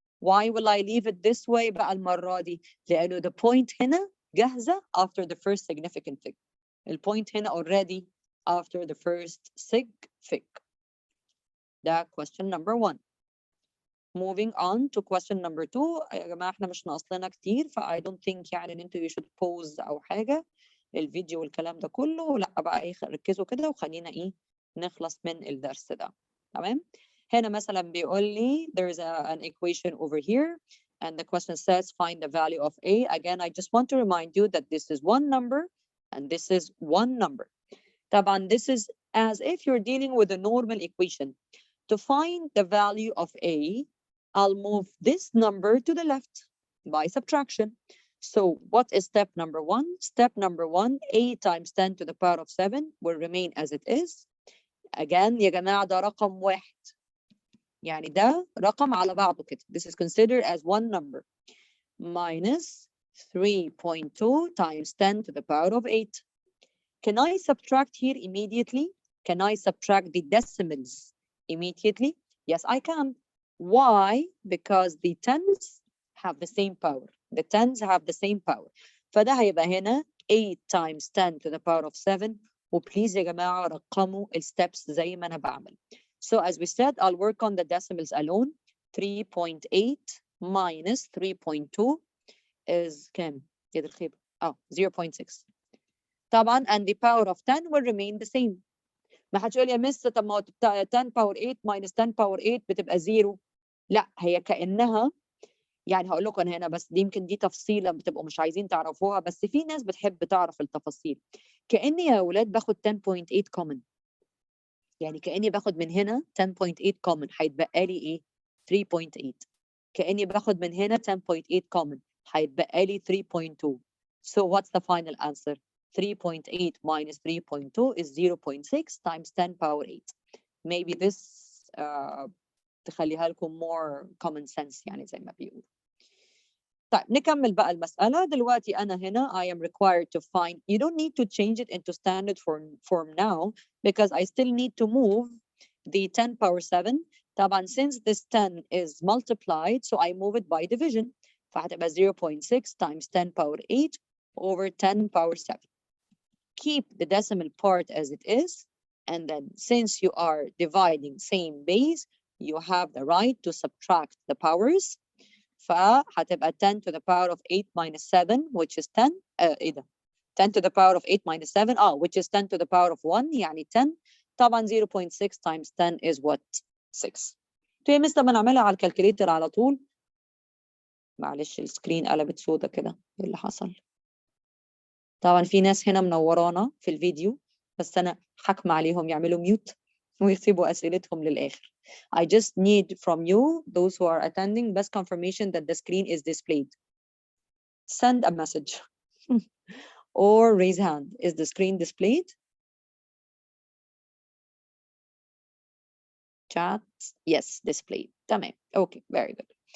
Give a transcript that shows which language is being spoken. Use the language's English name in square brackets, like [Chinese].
[English] Why will I leave it this way [Arabic] بقى المرة دي؟ لأنه [English] the point [Arabic] هنا جاهزة [English] after the first significant fig. [Arabic] الpoint هنا [English] already after the first sig fig. [Arabic] ده [English] question number 1. Moving on to question number 2. [Arabic] يا جماعة احنا مش ناقص لنا كتير ف [English] I don't think [Arabic] يعني ان انتوا [English] you should pause [Arabic] أو حاجة الفيديو والكلام ده كله. لا بقى ايه ركزوا كده وخلينا ايه نخلص من الدرس ده. تمام؟ هنا مثلا بيقول لي [English] there's an equation over here and the question says find the value of A. Again, I just want to remind you that this is one number and this is one number. [Arabic] طبعا [English] this is as if you're dealing with a normal equation. To find the value of A, I'll move this number to the left by subtraction. So what is step number 1? Step number 1, A times 10 to the power of 7 will remain as it is. Again, [Arabic] يا جماعة ده رقم واحد. يعني ده رقم على بعضه كده. [English] This is considered as one number. Minus 3.2 times 10 to the power of 8. Can I subtract here immediately? Can I subtract the decimals immediately? Yes, I can. Why? Because the tens have the same power. The tens have the same power. [Arabic] فده هيبقى هنا [English] 8 times 10 to the power of 7. [Arabic] وبليز يا جماعة رقموا الsteps زي ما أنا بعمل. [English] So as we said, I'll work on the decimals alone. 3.8 minus 3.2 is [Arabic] كام؟ يد الخيبة. 0.6. طبعا [English] and the power of 10 will remain the same. [Arabic] ما هتقول يا مس طب ما 10 power 8 minus 10 power 8 بتبقى 0. لا هي كأنها يعني هقول لكم أنا هنا بس دي يمكن دي تفصيلة بتبقوا مش عايزين تعرفوها بس في ناس بتحب تعرف التفاصيل. كأني يا أولاد باخد 10.8 common. يعني كأني باخد من هنا 10.8 common هيتبقى لي إيه؟ 3.8. كأني باخد من هنا 10.8 common هيتبقى لي 3.2. [English] So what's the final answer? 3.8 minus 3.2 is 0.6 times 10 power 8. Maybe this [Arabic] تخليها لكم [English] more common sense [Arabic] يعني زي ما بيقولوا. طيب نكمل بقى المسألة. دلوقتي أنا هنا [English] I am required to find, you don't need to change it into standard form now because I still need to move the 10 power 7. [Arabic] طبعا [English] since this 10 is multiplied, so I move it by division. [Arabic] فهتبقى [English] 0.6 times 10 power 8 over 10 power 7. Keep the decimal part as it is, and then since you are dividing same base, you have the right to subtract the powers. [Arabic] فهتبقى [English] 10 to the power of 8 minus 7 which is 10 [Arabic] ايه ده [English] 10 to the power of 8 minus 7 which is 10 to the power of 1 [Arabic] يعني [English] 10. [Arabic] طبعا [English] 0.6 times 10 is what 6. [Arabic] يا مس طب نعملها على الكالكوليتر على طول. معلش السكرين قلبت سودا كده، ايه اللي حصل؟ طبعا في ناس هنا منورانا في الفيديو بس انا حكم عليهم يعملوا ميوت ويسيبوا اسئلتهم للاخر. [English] I just need from you, those who are attending, best confirmation that the screen is displayed. Send a message or raise hand. Is the screen displayed? Chat, yes, displayed. [Arabic] تمام. [English] Okay, very good.